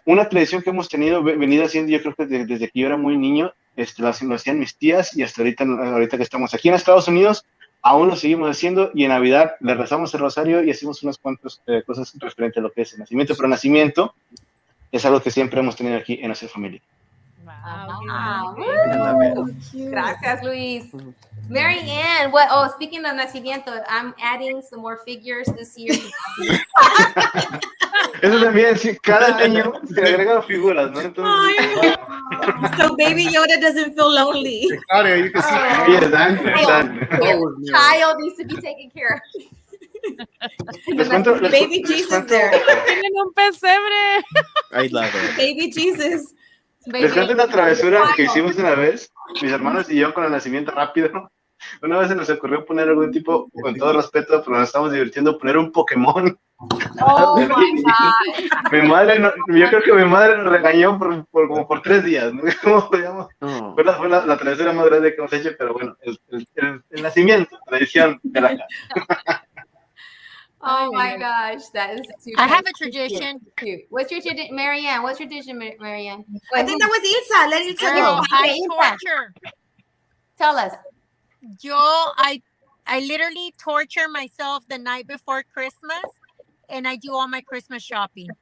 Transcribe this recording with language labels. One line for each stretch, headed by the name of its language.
Spanish: Una tradición que hemos venido haciendo, yo creo que desde que yo era muy niño, lo hacían mis tías y hasta ahorita que estamos aquí en Estados Unidos, aún lo seguimos haciendo y en Navidad le rezamos el rosario y hacemos unas cuantas cosas referentes a lo que es el nacimiento, pero nacimiento es algo que siempre hemos tenido aquí en nuestra familia. Wow. Gracias, Luis.
English: Marianne, speaking of nacimiento, I'm adding some more figures this year.
Spanish: Eso también, sí, cada año se agregan figuras, ¿no? Entonces,
English: so Baby Yoda doesn't feel lonely. Claudia, you can see. Exactly. Child needs to be taken care of. Baby Jesus there.
Spanish: Tienen un pesebre.
English: I love it. Baby Jesus.
Spanish: Les cuento una travesura que hicimos una vez, mis hermanos y yo, con el nacimiento rápido. Una vez se nos ocurrió poner algún tipo, con todo respeto, pero nos estamos divirtiendo, poner un Pokémon.
English: Oh my God.
Spanish: Yo creo que mi madre nos regañó como por 3 días, ¿no? ¿Cómo podíamos? Fue la travesura más grande que hemos hecho, pero bueno, el nacimiento, tradición de la casa.
English: Oh my gosh, that is too I have a tradition. Cute. What's your tradition, Marianne? What's your tradition, Marianne? I think that was Ilsa. Let Ilsa go. I torture. Tell us. I literally torture myself the night before Christmas, and I do all my Christmas shopping.